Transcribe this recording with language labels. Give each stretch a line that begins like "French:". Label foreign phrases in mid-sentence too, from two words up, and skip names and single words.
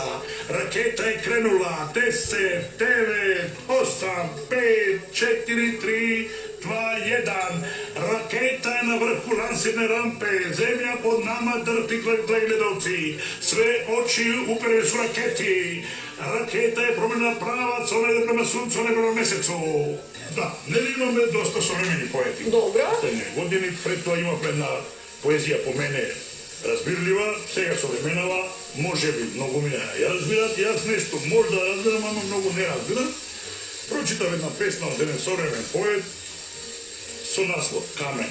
Serbian: Raketa je krenula. 10, 9, 8, 5, 4, 3, 2, 1. Raketa je na vrhu lansirne rampe. Zemlja pod nama drhti gledalci. Sve oči uperene su raketi. Raketa je promenila pravac, ona ide prema suncu, ona je prema mesecu.
Macedonian: Da, ne imаме доста современи поети. Добро. Години пред тоа имав една поезија по мене разбирлива, сега современава, може би многу ми ја разбират, јас нешто може да разбирам, ама многу не разбирам. Прочитав една песна од еден современ поет со наслов Камен.